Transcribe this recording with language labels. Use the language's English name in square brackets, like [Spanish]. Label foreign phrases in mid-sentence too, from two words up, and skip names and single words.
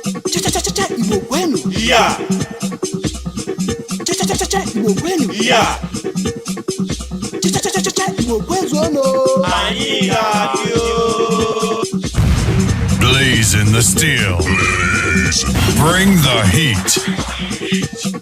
[Igbo] Cha, cha, cha, cha, cha, Igbo kwenu. Ya. Cha, cha, cha, cha, cha, Igbo kwenu. Ya. Cha, cha, cha, cha, cha, cha, Igbo kwezuonu. Anyị ga-adị o. [English] Blaze in the steel. Bring the heat.